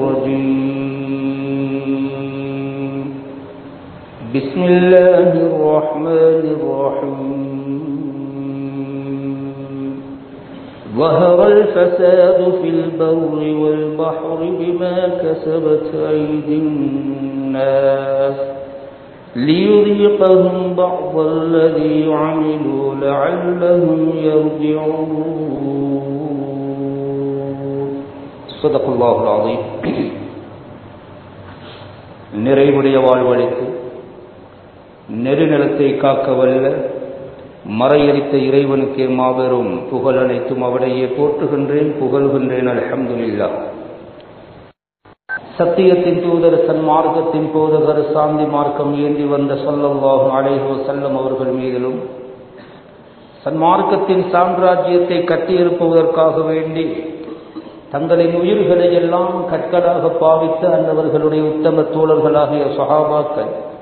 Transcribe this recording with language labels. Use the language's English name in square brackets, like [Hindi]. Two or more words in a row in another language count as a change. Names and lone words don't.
[Arabic] الرجيم بسم الله الرحمن الرحيم ظهر الفساد في البر والبحر بما كسبت أيدي الناس ليذيقهم بعض الذي عملوا لعلهم يرجعون صدق الله العظيم. [Tamil] நிறைவுடைய வாழ்வழித்து நெருநிலத்தை காக்க வல்ல மறையளித்த இறைவனுக்கே மாபெரும் புகழ் அனைத்தும் அவரையே போற்றுகின்றேன், புகழ்கின்றேன். அல்ஹம்துலில்லாஹ். சத்தியத்தின் தூதர், சன்மார்க்கத்தின் போதகர், சாந்தி மார்க்கம் ஏந்தி வந்த [Arabic] صلى الله عليه وسلم [Tamil] அவர்கள் மீதிலும், சன்மார்க்கத்தின் சாம்ராஜ்யத்தை கட்டியிருப்பதற்காக வேண்டி தங்களின் உயிர்களை எல்லாம் கற்களாக பாவித்த அன்னவர்களுடைய உத்தம தோழர்களாகிய சஹாபாக்கள்,